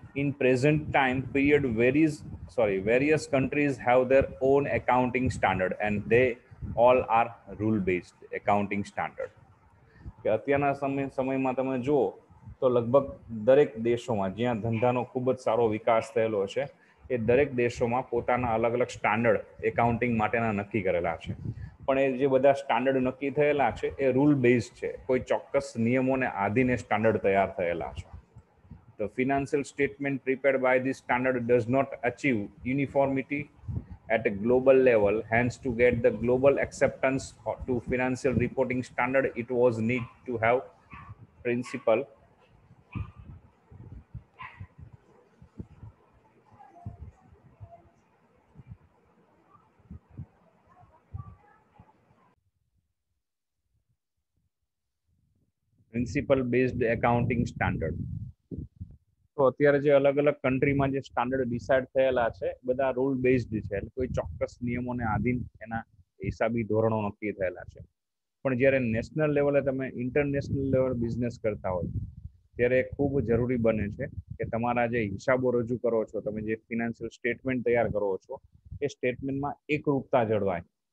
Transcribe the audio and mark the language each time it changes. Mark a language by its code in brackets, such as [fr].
[en] In present time period, various countries have their own accounting standard and they all are rule based accounting standard. [gu] કે અત્યારના સમયમાં તમે જુઓ તો લગભગ દરેક દેશોમાં જ્યાં ધંધાનો ખૂબ જ સારો વિકાસ થયેલો છે, એ દરેક દેશોમાં પોતાના અલગ અલગ સ્ટાન્ડર્ડ એકાઉન્ટિંગ માટેના નક્કી કરેલા છે. પણ એ જે બધા સ્ટાન્ડર્ડ નક્કી થયેલા છે એ રૂલ બેઝડ છે, કોઈ ચોક્કસ નિયમોને આધીને સ્ટાન્ડર્ડ તૈયાર થયેલા છે. [en] The financial statement prepared by this standard does not achieve uniformity at a global level. Hence, to get the global acceptance to financial reporting standard, it was need to have principle based accounting standard. [gu] તો અત્યારે જે અલગ અલગ કન્ટ્રીમાં જે standard decide થયેલા છે, બધા રૂલ બેઝડ છે, એટલે કોઈ ચોક્કસ નિયમોને આધીન એના હિસાબી ધોરણો નક્કી થયેલા છે. પણ જ્યારે નેશનલ લેવલે તમે ઇન્ટરનેશનલ લેવલ બિઝનેસ કરતા હોય ત્યારે ખૂબ જરૂરી બને છે કે તમારા જે હિસાબો રજૂ કરો છો, તમે જે ફિનાન્શિયલ સ્ટેટમેન્ટ તૈયાર કરો છો, એ સ્ટેટમેન્ટમાં એકરૂપતા જળવાય.